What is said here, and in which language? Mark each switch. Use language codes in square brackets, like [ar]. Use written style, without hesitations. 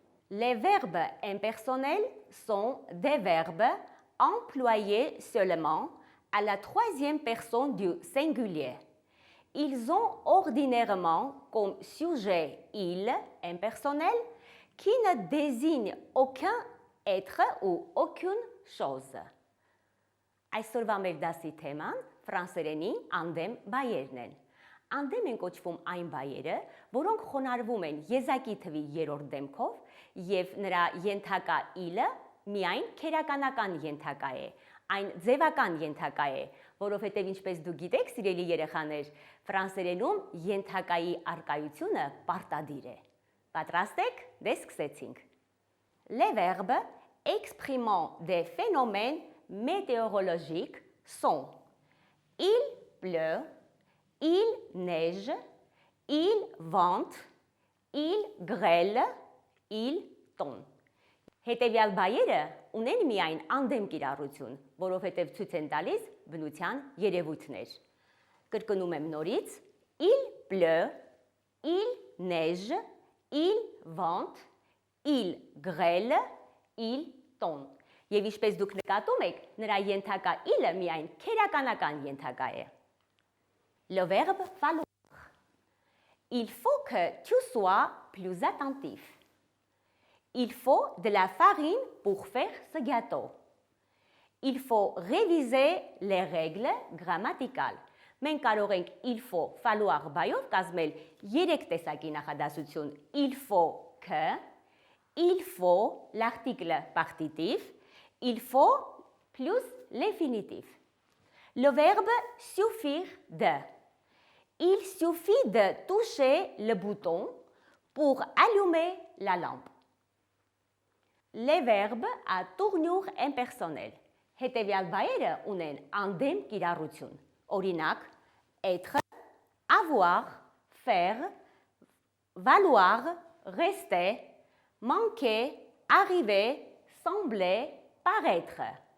[fr] Les verbes impersonnels sont des verbes employés seulement à la troisième personne du singulier. Ils ont ordinairement comme sujet il impersonnel qui ne désigne aucun être ou aucune chose. [hy] Այսօրվա մեր դասի թեման ֆրանսերենի անդեմ բայերն են։ Անդեմ են կոչվում այն բայերը, որոնք խոնարհվում են եզակի թվի երրորդ դեմքով եւ նրա ենթակա իլը միայն քերականական ենթակա է, այն ձևական ենթակա է, որովհետեւ ինչպես դուք գիտեք, սիրելի երեխաներ, ֆրանսերենում ենթակայի արկայությունը պարտադիր է։ Պատրաստ եք? Դե սկսեցինք։ [fr] Les verbes exprimant des phénomènes météorologiques sont il pleut, il neige, il vente, il grêle, il tombe. [hy] Հետևյալ բայերը ունեն միայն անդեմ կիրառություն, որովհետև ցույց են տալիս բնության երևույթներ։ Կրկնում եմ նորից. [fr] Il pleut, il neige, il vente, il grêle, il tombe. [hy] Եվ ինչպես դուք նկատում եք, նրա ենթակա իլը միայն քերականական ենթակա է։ [fr] Le verbe falloir. Il faut que tu sois plus attentif. Il faut de la farine pour faire ce gâteau. Il faut réviser les règles grammaticales. [hy] Մենք կարող ենք [fr] il faut falloir [hy] բայով կազմել 3 տեսակի նախադասություն. [fr] Il faut que, il faut l'article partitif, il faut plus l'infinitif. Le verbe suffire de. Il suffit de toucher le bouton pour allumer la lampe. Les verbes à tournure impersonnelle. [hy] Հետևյալ բայերը ունեն անդեմ կիրառություն. Օրինակ, [fr] être, avoir, faire, valoir, rester, manquer, arriver, sembler, paraître.